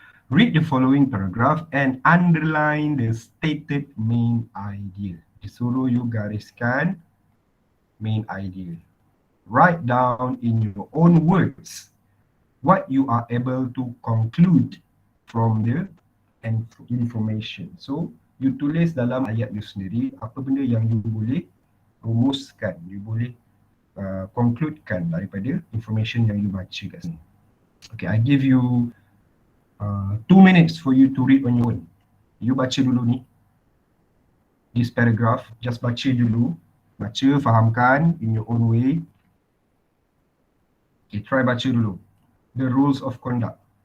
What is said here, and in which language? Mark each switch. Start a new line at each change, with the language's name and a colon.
English: Read the following paragraph and underline the stated main idea.
Malay: Disuruh you gariskan main idea.
English: Write down in your own words what you are able to conclude from the information.
Malay: So, you tulis dalam ayat you sendiri apa benda yang you boleh rumuskan, you boleh concludekan daripada information yang you baca kat sini.
English: Okay, I give you 2 minutes for you to read on your own.
Malay: You baca dulu ni.
English: This paragraph, just
Malay: baca dulu. Baca, fahamkan
English: in your own way. Okay, try
Malay: baca dulu.
English: The rules of conduct.